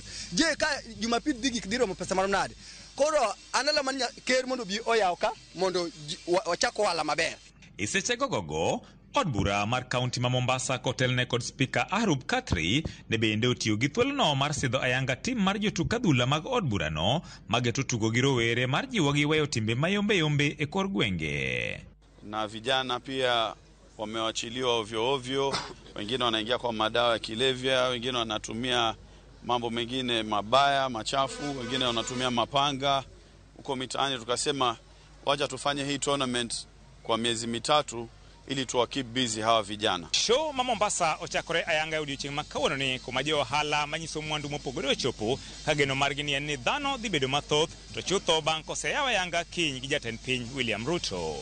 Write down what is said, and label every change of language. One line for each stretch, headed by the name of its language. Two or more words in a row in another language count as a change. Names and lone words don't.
Luo (Kenya and Tanzania): Je ka Jumapil dhi romo pesa marom nade? Koro analo man ker mondo bi oyaw ka mondo wachak ohala maber. Isechego gogo od bura mar kaunti ma Mombasa kotelne kod spika Arub Katri ne bende otiyo gi thuolono mar sidho ayanga tim mar jotuk adhula mag od burano mageto tugo gi rowere mar jiwo gi weyo timbe mayombe e kor gwenge.
Swahili: Na vijana pia wamewachiliwa ovyo ovyo, wengine wanaingia kwa madawa ya kilevya, wengine wanatumia mambo mengine mabaya machafu, wengine wanatumia mapanga huko mitaani. Tukasema wacha tufanye hii tournament kwa miezi mitatu ili tuwa
English: keep busy
Swahili: hawa vijana.
Luo (Kenya and Tanzania): Show ma Mombasa ochakore ayanga e odiochieng' ma kawuono ni kuma jo ohala manyiso mwandu mopogore ochopo ka geno margi ni en ni dhano dhi bedo mathoth, to chutho bang' koseyaw ayanga kiny gi jatend piny William Ruto.